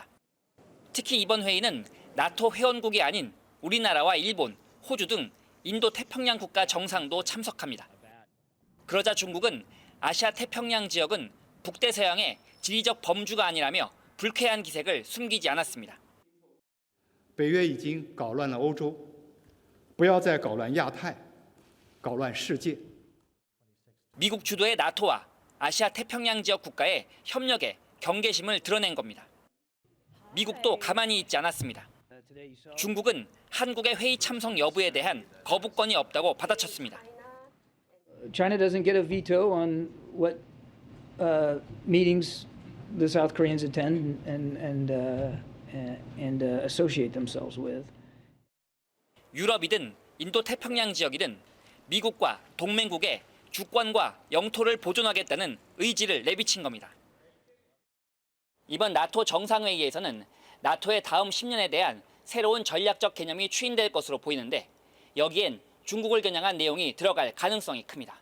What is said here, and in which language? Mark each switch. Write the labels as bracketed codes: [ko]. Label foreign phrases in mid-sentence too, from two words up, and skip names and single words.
[ko] 특히 이번 회의는 나토 회원국이 아닌 우리나라와 일본, 호주 등 인도 태평양 국가 정상도 참석합니다. 그러자 중국은 아시아 태평양 지역은 북대서양의 지리적 범주가 아니라며 불쾌한 기색을 숨기지 않았습니다. [zh] 北约已经搞乱了欧洲，不要再搞乱亚太，搞乱世界。 [ko] 미국 주도의 나토와 아시아 태평양 지역 국가의 협력에 경계심을 드러낸 겁니다. 미국도 가만히 있지 않았습니다. 중국은 한국의 회의 참석 여부에 대한 거부권이 없다고 받아쳤습니다. [en] China doesn't get a veto on what meetings the South Koreans attend and associate themselves with. [ko] 유럽이든 인도 태평양 지역이든 미국과 동맹국의 주권과 영토를 보존하겠다는 의지를 내비친 겁니다. 이번 나토 정상회의에서는 나토의 다음 10년에 대한 새로운 전략적 개념이 추인될 것으로 보이는데 여기엔 중국을 겨냥한 내용이 들어갈 가능성이 큽니다.